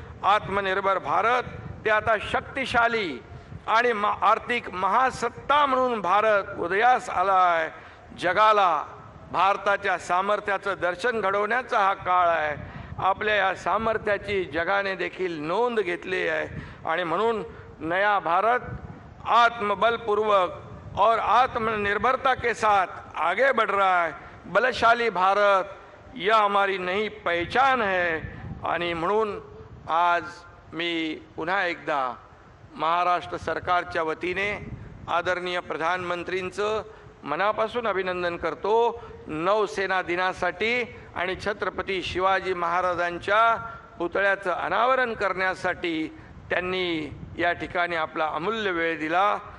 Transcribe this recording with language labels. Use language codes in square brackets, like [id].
[mr] आत्मनिर्भर भारत ते आता शक्तिशाली आणि आर्थिक महासत्ता म्हणून भारत उदयास आला आहे. जगाला भारताच्या सामर्थ्याचं दर्शन घडवण्याचा हा काळ आहे. आपल्या या सामर्थ्याची जगाने देखील नोंद घेतली आहे. आणि म्हणून [hi] नया भारत आत्मबलपूर्वक और आत्मनिर्भरता के साथ आगे बढ़ रहा है. बलशाली भारत यह हमारी नई पहचान है. [mr] आणि म्हणून आज मी पुन्हा एकदा महाराष्ट्र सरकारच्या वतीने आदरणीय प्रधानमंत्रींचं मनापासून अभिनंदन करतो. नौसेना दिनासाठी आणि छत्रपती शिवाजी महाराजांच्या पुतळ्याचं अनावरण करण्यासाठी त्यांनी या ठिकाणी आपला अमूल्य वेळ दिला.